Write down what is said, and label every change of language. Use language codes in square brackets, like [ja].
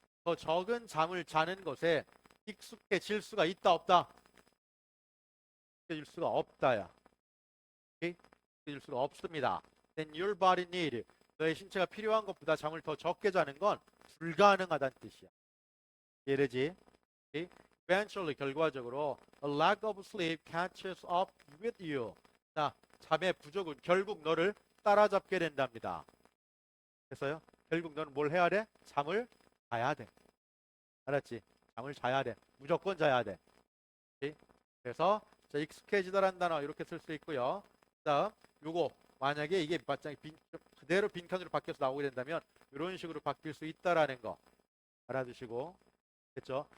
[ko] 더 적은 잠을 자는 것에 익숙해질 수가 있다 없다? 익숙해질 수가 없다야. 오케이? 익숙해질 수가 없습니다. [en] Then your body need. [ko] 너의 신체가 필요한 것보다 잠을 더 적게 자는 건 불가능하다는 뜻이야. 이해되지? 오케이? [en] Eventually [ko] 결과적으로 [en] a lack of sleep catches up with you. [ko] 자, 잠의 부족은 결국 너를 따라잡게 된답니다. 됐어요? 결국 너는 뭘 해야 돼? 잠을 자야 돼. 알았지? 잠을 자야 돼. 무조건 자야 돼. 오케이? 그래서 자, 익숙해지다라는 단어 이렇게 쓸 수 있고요. 그다음 요거 만약에 이게 맞짱이 그대로 빈칸으로 바뀌어서 나오게 된다면 이런 식으로 바뀔 수 있다라는 거 알아두시고 됐죠?